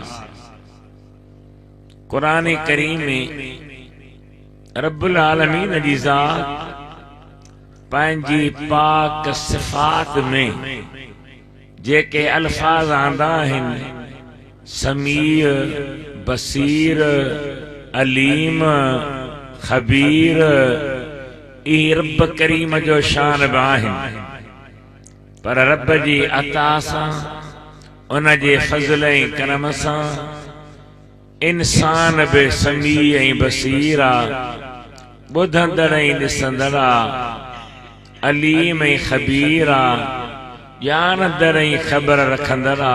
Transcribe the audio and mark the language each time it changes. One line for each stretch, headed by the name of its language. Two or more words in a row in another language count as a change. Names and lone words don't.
Sindhi: कुरान करीम में
Arabic: رب العالمين
Sindhi: जी ज़ात पंहिंजी पाक सिफ़ात में जेके अल्फाज आंदा आहिनि
Arabic: سمير بصير عليم خبير
Sindhi: ई रब करीम जो शान बि आहिनि। पर रब जी अता सां उन जे फज़ल ऐं करम सां इंसान बि समी ऐं बसीर आ, ॿुधंदड़ ऐं ॾिसंदड़ आ, अलीम ऐं खबीर आ, ॼाणंदड़ ऐं ख़बर रखंदड़ आ।